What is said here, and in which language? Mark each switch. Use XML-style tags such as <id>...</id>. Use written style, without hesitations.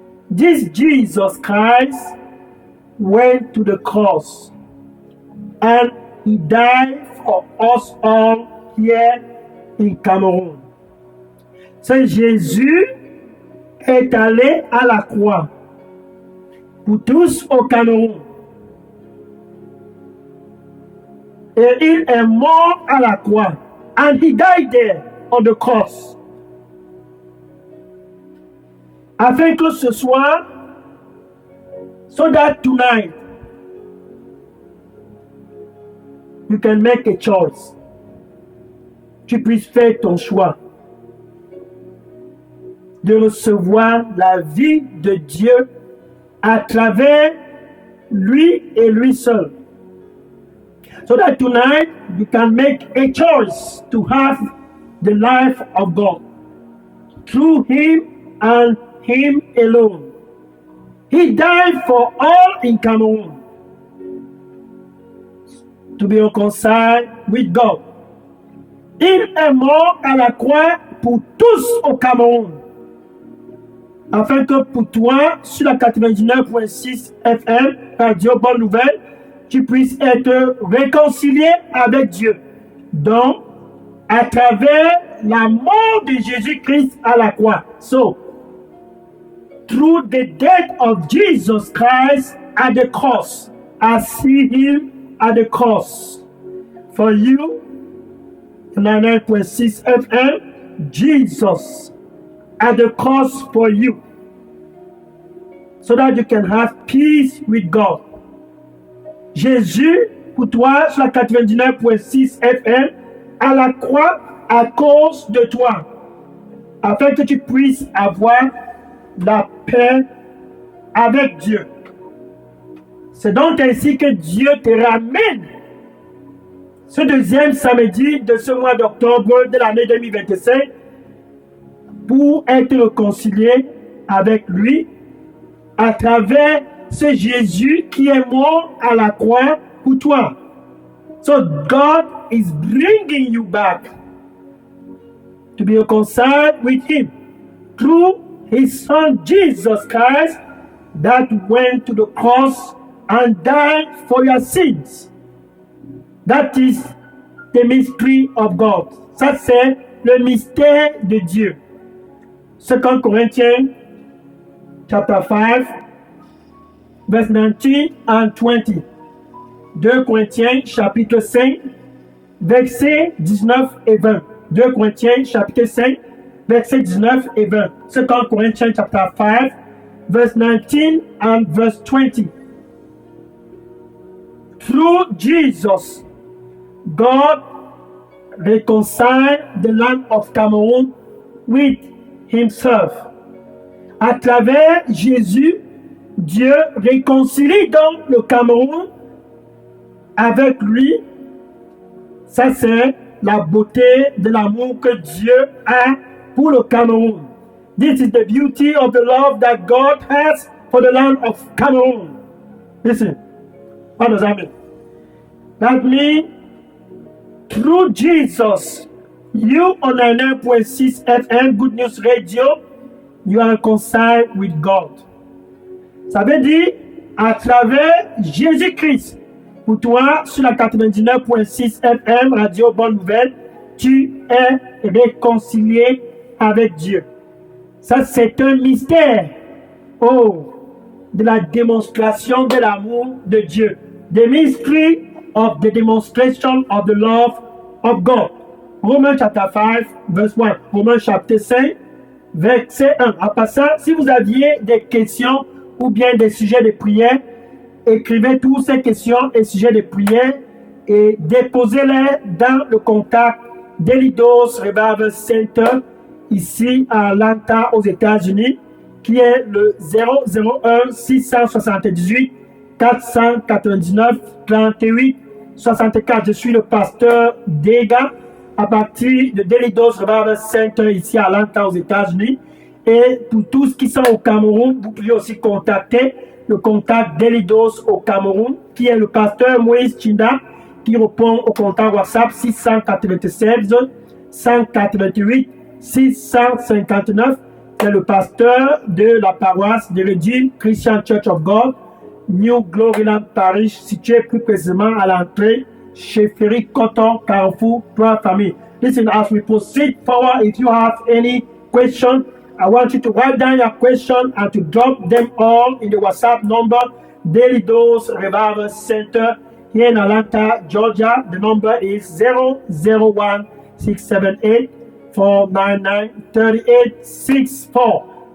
<en>This Jesus Christ went to the cross and he died for us all here in Cameroun.</en> <fr>C'est Jésus est allé à la croix pour tous au Cameroun. Et il est mort à la croix.</fr> <en>And he died there on the cross.</en> <fr>Afin que ce soir,</fr> <en>so that tonight, you can make a choice.</en> <fr>Tu puisses faire ton choix. de recevoir la vie de Dieu à travers lui et lui seul.</fr> <en>So that tonight you can make a choice to have the life of God through Him and Him alone. He died for all in Cameroon to be reconciled with God.</en> <fr>Il est mort à la croix pour tous au Cameroun, afin que pour toi, sur la 99.6 FM, Radio Bonne Nouvelle, tu puisses être réconcilié avec Dieu. Donc, à travers la mort de Jésus-Christ à la croix.</fr> <en>So, through the death of Jesus Christ at the cross, I see Him at the cross. For you, 99.6 FM, Jesus at the cross for you, so that you can have peace with God.</en> <fr>Jésus, pour toi, sur la 99.6 FM, à la croix à cause de toi, afin que tu puisses avoir la paix avec Dieu. C'est donc ainsi que Dieu te ramène ce deuxième samedi de ce mois d'octobre de l'année 2025 pour être réconcilié avec lui à travers ce Jésus qui est mort à la croix pour toi.</fr> <en>So God is bringing you back to be reconciled with Him through His Son Jesus Christ that went to the cross and died for your sins. That is the mystery of God.</en> <fr>Ça, c'est le mystère de Dieu.</fr> <en>2 Corinthians chapter 5, verse 19 and 20.</en> <fr>2 Corinthiens chapitre 5, versets 19 et 20. 2 Corinthiens chapitre 5, versets 19 et 20.</fr> <en>2 Corinthians chapter 5, verse 19 and verse 20. Through Jesus, God reconciled the land of Cameroon with Himself.</en> <fr>À travers Jésus, Dieu réconcilie donc le Cameroun avec lui. Ça, c'est la beauté de l'amour que Dieu a pour le Cameroun.</fr> <en>This is the beauty of the love that God has for the land of Cameroon. Listen, what does that mean? That means through Jesus, you on 99.6 FM Good News Radio, you are reconciled with God.</en> <fr>Ça veut dire, à travers Jésus-Christ, pour toi, sur la 99.6 FM Radio Bonne Nouvelle, tu es réconcilié avec Dieu. Ça, c'est un mystère. Oh, de la démonstration de l'amour de Dieu.</fr> <en>The mystery of the demonstration of the love of God. Romains chapter 5, verse 1.</en> <fr>Romains chapitre 5, verset 1. En passant, si vous aviez des questions ou bien des sujets de prière, écrivez toutes ces questions et sujets de prière et déposez-les dans le contact d'Elidos Revival Center ici à Atlanta aux États-Unis, qui est le 001 678 499 38 64. Je suis le pasteur Dega à partir de Delidos Revival Center ici à Atlanta aux États-Unis. Et pour tous qui sont au Cameroun, vous pouvez aussi contacter le contact d'Elidos au Cameroun, qui est le pasteur Moïse Chinda, qui répond au contact WhatsApp 696 188 659. C'est le pasteur de la paroisse de Redeemed Christian Church of God, New Gloryland Parish, situé plus précisément à l'entrée chez Ferry Cotton, Carrefour, Trois Familles.</fr> <en>Listen, as we proceed forward, if you have any question, I want you to write down your question and to drop them all in the WhatsApp number, Daily Dose Revival Center here in Atlanta, Georgia. The number is 001 678 499 3864.</en>